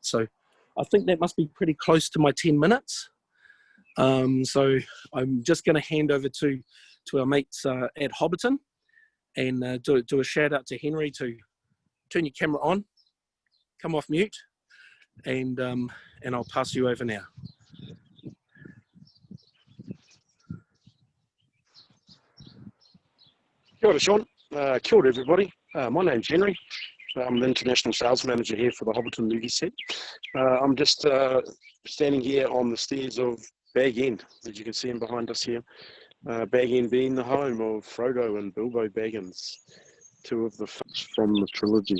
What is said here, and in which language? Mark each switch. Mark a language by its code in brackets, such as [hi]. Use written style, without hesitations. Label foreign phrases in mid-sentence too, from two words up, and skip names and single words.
[en] So I think that must be pretty close to my 10 minutes. So I'm just going to hand over to our mates at Hobbiton and do a shout out to Henry to turn your camera on, come off mute. and I'll pass you over now. [mi] Kia ora, Sean. Kia ora, [en] everybody. My name's Henry. I'm the International Sales Manager here for the Hobbiton movie set. I'm just standing here on the stairs of Bag End, as you can see in behind us here. Bag End being the home of Frodo and Bilbo Baggins, two of the films from the trilogy.